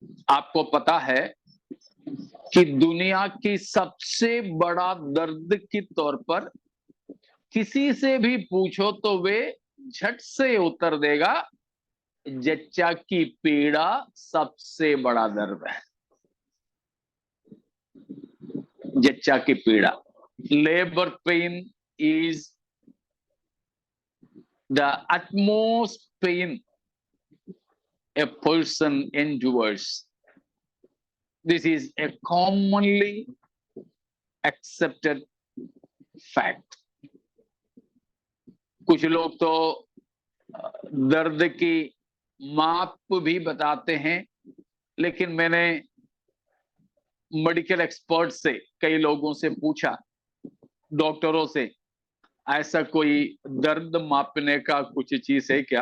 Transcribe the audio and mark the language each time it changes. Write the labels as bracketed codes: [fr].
[hi] आपको पता है कि दुनिया की सबसे बड़ा दर्द के तौर पर किसी से भी पूछो तो वे झट से उत्तर देगा, जच्चा की पीड़ा सबसे बड़ा दर्द है। जच्चा की पीड़ा, [en] Labour pain is the utmost pain a person endures. This is a commonly accepted fact. [hi] कुछ लोग तो दर्द की माप भी बताते हैं, लेकिन मैंने मेडिकल एक्सपर्ट से, कई लोगों से पूछा, डॉक्टरों से, ऐसा कोई दर्द मापने का कुछ चीज है क्या?